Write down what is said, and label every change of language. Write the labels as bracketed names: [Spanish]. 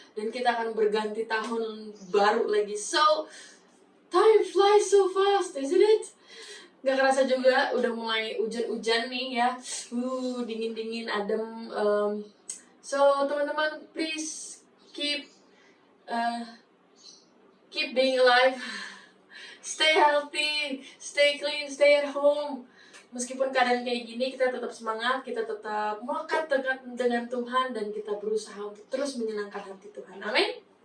[Indonesian] Dan kita akan berganti tahun baru lagi. [English] So, time flies so fast, isn't it? [Indonesian] Gak kerasa juga, udah mulai hujan-hujan nih ya. Dingin-dingin, adem. [English] So teman-teman, please keep being alive, stay healthy, stay clean, stay at home. [Indonesian] Meskipun keadaan kayak gini, kita tetap semangat, kita tetap melekat dengan Tuhan, dan kita berusaha untuk terus menyenangkan hati Tuhan. Amin.